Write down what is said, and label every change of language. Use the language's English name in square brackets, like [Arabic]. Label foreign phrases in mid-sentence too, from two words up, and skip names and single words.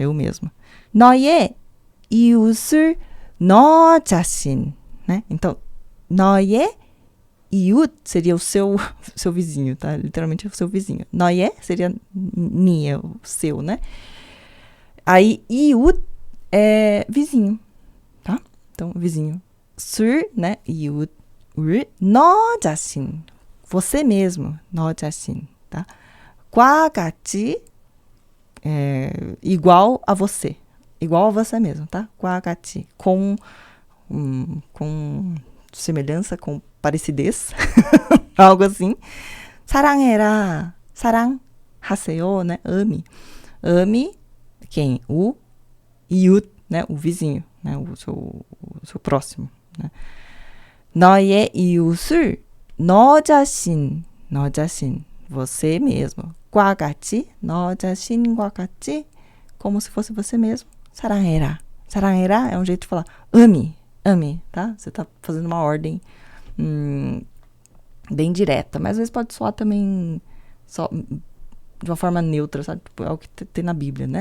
[Korean] 너의 이웃을 너 자신, [Portuguese] né? Então, [Korean] 너의 이웃 [Portuguese] seria o seu vizinho, tá? Literalmente, o seu vizinho. 너의 seria ni, o seu, né? Aí, 이웃 é vizinho, tá? Então, vizinho. [Korean] 술, né? 이웃. 너 자신, [Portuguese] você mesmo, [Korean] 너 자신, tá? 과 같이, [Portuguese] igual a você mesmo, tá? [Korean] 과 같이, [Portuguese] com semelhança, com parecidez, algo assim. [Korean] 사랑해라, 사랑하세요, [Portuguese] né? Ame quem? O 이웃, né? O vizinho, né? O seu próximo, né? [Korean] 너의 이웃을 너 자신, [Portuguese] você mesmo. [Korean] 과 같이, 너 자신과 같이, [Portuguese] como se fosse você mesmo. [Korean] 사랑해라. [Portuguese] 사랑해라 é um jeito de falar ame, tá? Você tá fazendo uma ordem bem direta, mas às vezes pode soar também só de uma forma neutra, sabe? Tipo, é o que tem na Bíblia, né?